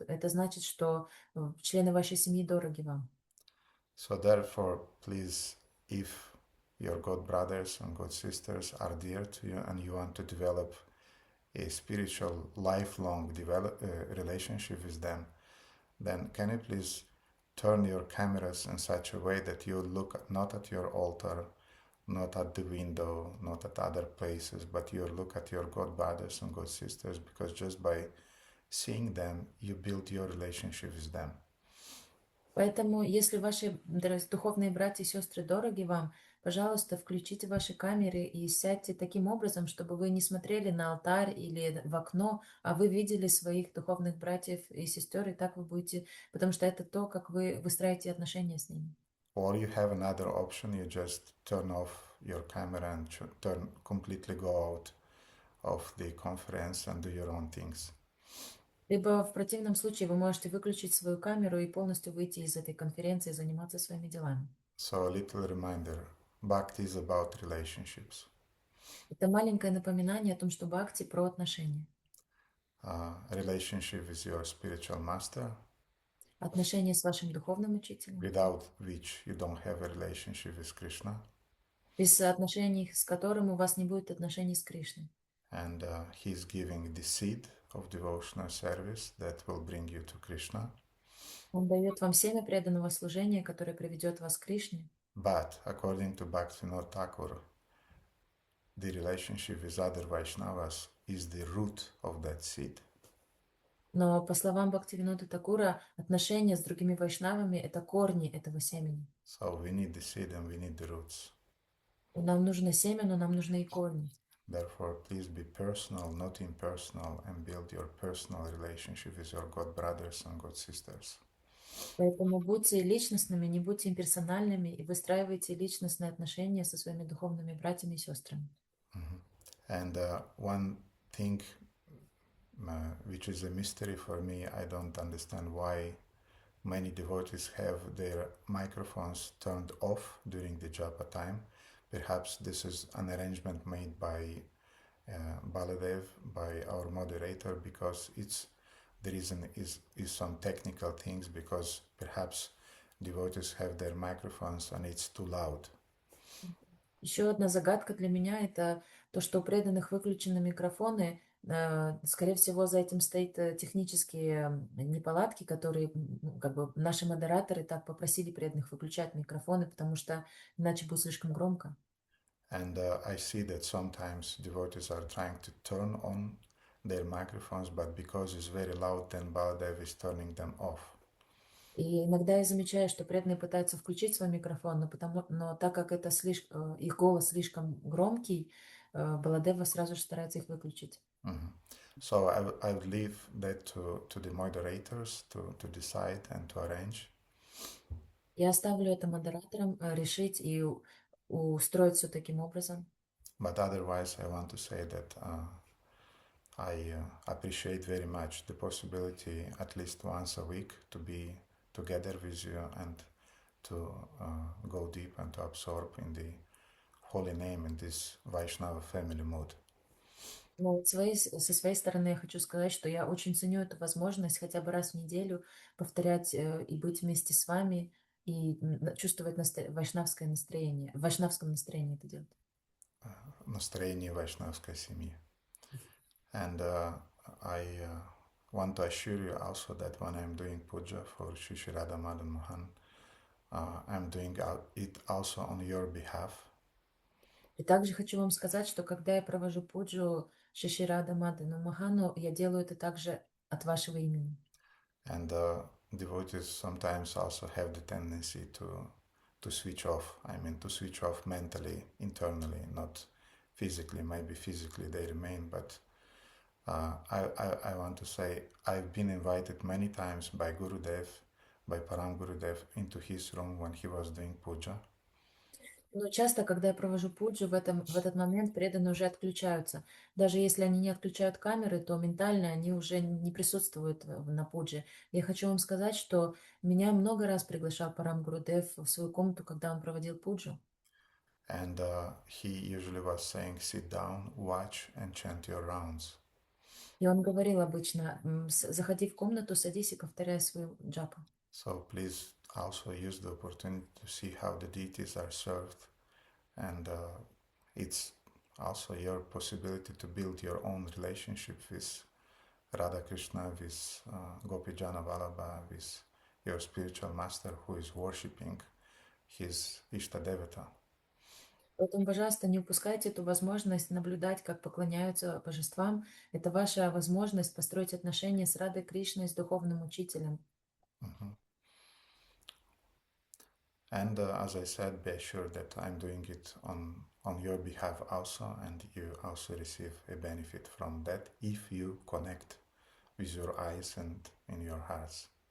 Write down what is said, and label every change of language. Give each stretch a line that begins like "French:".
Russian: Это значит, что члены вашей семьи дороги вам.
English: So therefore, please, if your god brothers and god sisters are dear to you and you want to develop a spiritual lifelong relationship with them, then can you please turn your cameras in such a way that you look not at your altar, not at the window, not at other places, but you look at your god brothers and god sisters, because just by seeing them, you build your relationship with them.
Russian: Поэтому, если ваши духовные братья и сестры дороги вам, пожалуйста, включите ваши камеры и сядьте таким образом, чтобы вы не смотрели на алтарь или в окно, а вы видели своих духовных братьев и сестер, и так вы будете, потому что это то, как вы выстраиваете отношения с ними.
English: Or you have another option, you just turn off your camera and completely go out of the conference and do your own things.
Russian: Либо в противном случае вы можете выключить свою камеру и полностью выйти из этой конференции и заниматься своими делами.
English: So a little reminder, Bhakti is about relationships.
Russian: Это маленькое напоминание о том, что бхакти про отношения.
English: Relationship with your spiritual master,
Russian: Отношения с вашим духовным учителем,
English: without which you don't have a relationship with Krishna.
Russian: без отношений с которым у вас не будет отношений с Кришной.
English: And he's giving the seed of devotional service that will bring you to Krishna.
Russian: Он дает вам семя преданного служения, которое приведет вас к Кришне.
English: But according to Bhaktivinoda Thakur, the relationship with other Vaishnavas is the root of that seed.
Russian: Но по словам Бхактивинода Такура, отношения с другими вайшнавами – это корни этого семени.
English: So we need the seed and we need the roots.
Russian: Нам нужно семя, но нам нужны и корни.
English: Therefore, please be personal, not impersonal, and build your personal relationship with your god brothers and god sisters.
Russian: Поэтому будьте личностными, не будьте имперсональными и выстраивайте личностные отношения со своими духовными братьями и сестрами.
English: And one thing which is a mystery for me, I don't understand why many devotees have their microphones turned off during the japa time. Perhaps this is an arrangement made by Baladev, by our moderator, because the reason is some technical things, because perhaps devotees have their microphones and it's too loud.
Russian: Еще одна загадка для меня – это то, что у преданных выключены микрофоны. Скорее всего, за этим стоит технические неполадки, которые как бы наши модераторы так попросили преданных выключать микрофоны, потому что иначе будет слишком громко.
English: And I see that sometimes devotees are trying to turn on their microphones, but because it's very loud, then Baladev is turning them off.
Russian: И иногда я замечаю, что преданные пытаются включить свой микрофон, но так как это их голос слишком громкий, Баладева сразу же старается их выключить.
English: So I would leave that to the moderators to decide and to arrange.
Russian: Я оставлю это модераторам решить и устроить все таким образом.
English: But otherwise, I want to say that I appreciate very much the possibility at least once a week to be together with you and to go deep and to absorb in the holy name in this Vaishnava family mood.
Russian: Но со своей стороны я хочу сказать, что я очень ценю эту возможность хотя бы раз в неделю повторять и быть вместе с вами и чувствовать вайшнавское настроение, в вайшнавском настроении это делать. Настроение вайшнавской семьи.
English: And I want to assure you also that when I'm doing puja for Shri Shri Radha Madan Mohan, I'm doing it also on your behalf.
Russian: И также хочу вам сказать, что когда я провожу пуджу Шри Рада Мадану Махану, я делаю это также от вашего имени.
English: And devotees sometimes also have the tendency to switch off. I mean, to switch off mentally, internally, not physically. Maybe physically they remain, but I want to say I've been invited many times by Gurudev, by Param Gurudev, into his room when he was doing puja.
Russian: Но часто, когда я провожу пуджу, в этот момент преданные уже отключаются. Даже если они не отключают камеры, то ментально они уже не присутствуют на пудже. Я хочу вам сказать, что меня много раз приглашал Парам Гурудев в свою комнату, когда он проводил пуджу.
English: And he usually was saying, sit down, watch, and chant your rounds.
Russian: И он говорил обычно, заходи в комнату, садись и повторяй свою джапу.
English: So please also use the opportunity to see how the deities are served, and it's also your possibility to build your own relationship with Radha Krishna, with Gopijana Vallabha, with your spiritual master who is worshipping his Ishta Devata.
Russian: Поэтому, пожалуйста, не упускайте эту возможность наблюдать, как поклоняются божествам. Это ваша возможность построить отношения с Радой Кришной, с духовным учителем. Mhm.
English: And as I said, be sure that I'm doing it on your behalf also, and you also receive a benefit from that if you connect with your eyes and in your hearts.